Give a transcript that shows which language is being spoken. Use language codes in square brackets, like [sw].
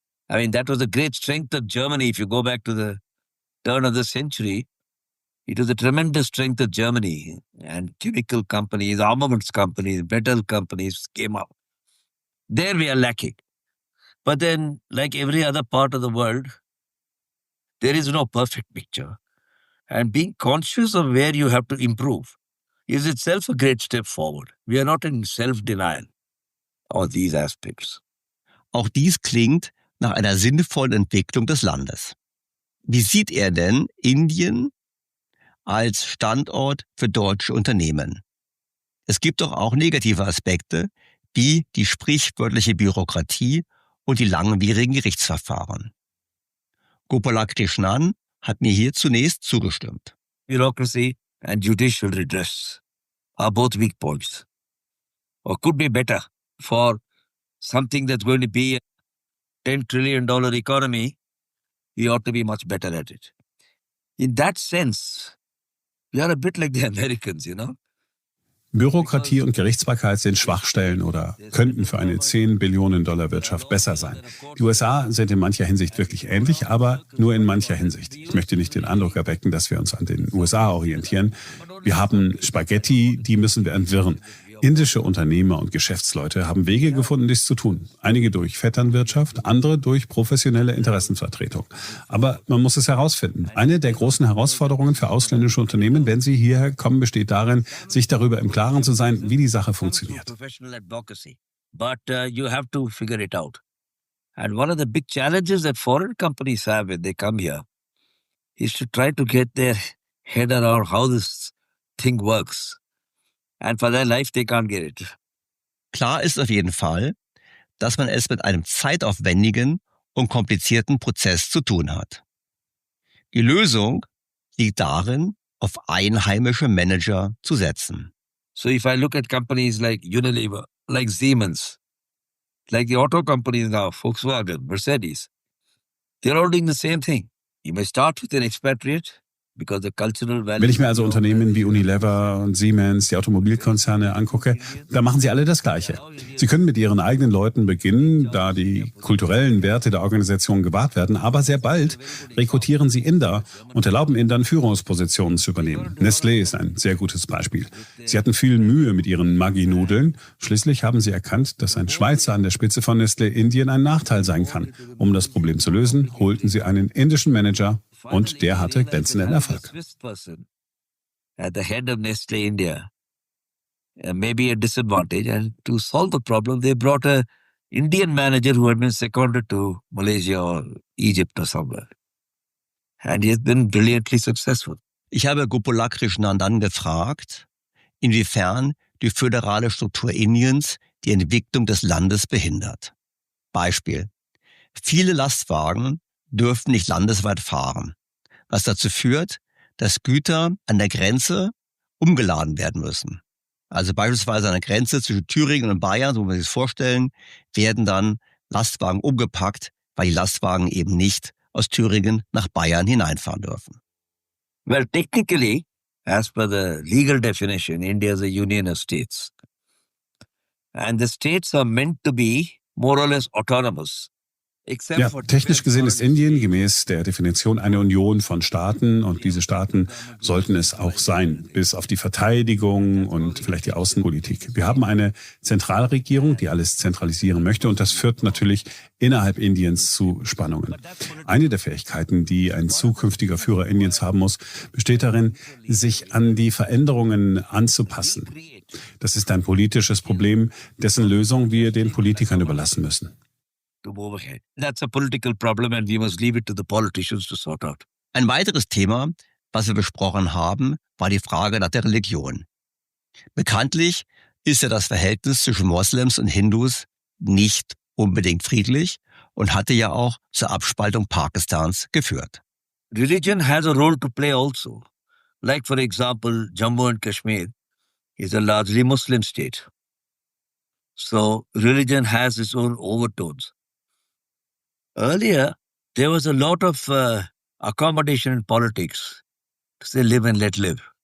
[en] I mean, that was a great strength of Germany. If you go back to the turn of the century, it was a tremendous strength of Germany, and chemical companies, armaments companies, metal companies came up. There we are lacking. But then, like every other part of the world, there is no perfect picture. And being conscious of where you have to improve is itself a great step forward. We are not in self-denial of these aspects. [de] Auch dies klingt nach einer sinnvollen Entwicklung des Landes. Wie sieht er denn Indien als Standort für deutsche Unternehmen? Es gibt doch auch negative Aspekte, wie die sprichwörtliche Bürokratie und die langwierigen Gerichtsverfahren. Gopalakrishnan hat mir hier zunächst zugestimmt. [en] Bureaucracy and judicial redress are both weak points, or could be better for something that's going to be a $10 trillion economy. We ought to be much better at it. In that sense, we are a bit like the Americans, you know. [de] Bürokratie und Gerichtsbarkeit sind Schwachstellen oder könnten für eine 10 Billionen Dollar Wirtschaft besser sein. Die USA sind in mancher Hinsicht wirklich ähnlich, aber nur in mancher Hinsicht. Ich möchte nicht den Eindruck erwecken, dass wir uns an den USA orientieren. Wir haben Spaghetti, die müssen wir entwirren. Indische Unternehmer und Geschäftsleute haben Wege gefunden, dies zu tun. Einige durch Vetternwirtschaft, andere durch professionelle Interessenvertretung. Aber man muss es herausfinden. Eine der großen Herausforderungen für ausländische Unternehmen, wenn sie hierher kommen, besteht darin, sich darüber im Klaren zu sein, wie die Sache funktioniert. [en] But you have to figure it out. And one of the big challenges that foreign companies have when they come here is to try to get their head around how this thing works. And for their life, they can't get it. [de] Klar ist auf jeden Fall, dass man es mit einem zeitaufwendigen und komplizierten Prozess zu tun hat. Die Lösung liegt darin, auf einheimische Manager zu setzen. [en] So if I look at companies like Unilever, like Siemens, like the auto companies now, Volkswagen, Mercedes, they're all doing the same thing. You may start with an expatriate, [de] Wenn ich mir also Unternehmen wie Unilever und Siemens, die Automobilkonzerne angucke, da machen sie alle das Gleiche. Sie können mit ihren eigenen Leuten beginnen, da die kulturellen Werte der Organisation gewahrt werden, aber sehr bald rekrutieren sie Inder und erlauben Indern Führungspositionen zu übernehmen. Nestlé ist ein sehr gutes Beispiel. Sie hatten viel Mühe mit ihren Maggi-Nudeln. Schließlich haben sie erkannt, dass ein Schweizer an der Spitze von Nestlé Indien ein Nachteil sein kann. Um das Problem zu lösen, holten sie einen indischen Manager und der hatte glänzenden Erfolg. [en] At the head of Nestle India, maybe a disadvantage, and to solve the problem, they brought a Indian manager who had been seconded to Malaysia or Egypt or somewhere. And he has been brilliantly successful. [de] Ich habe Gopalakrishnan dann gefragt, inwiefern die föderale Struktur Indiens die Entwicklung des Landes behindert. Beispiel: Viele Lastwagen dürfen nicht landesweit fahren, was dazu führt, dass Güter an der Grenze umgeladen werden müssen. Also beispielsweise an der Grenze zwischen Thüringen und Bayern, so wie wir sich das vorstellen, werden dann Lastwagen umgepackt, weil die Lastwagen eben nicht aus Thüringen nach Bayern hineinfahren dürfen. [en] Well, technically, as per the legal definition, India is a union of states. And the states are meant to be more or less autonomous. [de] Ja, technisch gesehen ist Indien gemäß der Definition eine Union von Staaten und diese Staaten sollten es auch sein, bis auf die Verteidigung und vielleicht die Außenpolitik. Wir haben eine Zentralregierung, die alles zentralisieren möchte und das führt natürlich innerhalb Indiens zu Spannungen. Eine der Fähigkeiten, die ein zukünftiger Führer Indiens haben muss, besteht darin, sich an die Veränderungen anzupassen. Das ist ein politisches Problem, dessen Lösung wir den Politikern überlassen müssen. [en] That's a political problem and we must leave it to the politicians to sort out. [de] Ein weiteres Thema, was wir besprochen haben, war die Frage nach der Religion. Bekanntlich ist ja das Verhältnis zwischen Moslems und Hindus nicht unbedingt friedlich und hatte ja auch zur Abspaltung Pakistans geführt. [en] Religion has a role to play also. Like for example, Jammu and Kashmir is a largely Muslim state. So religion has its own overtones. Earlier, there was a lot of accommodation in politics to say live and let live.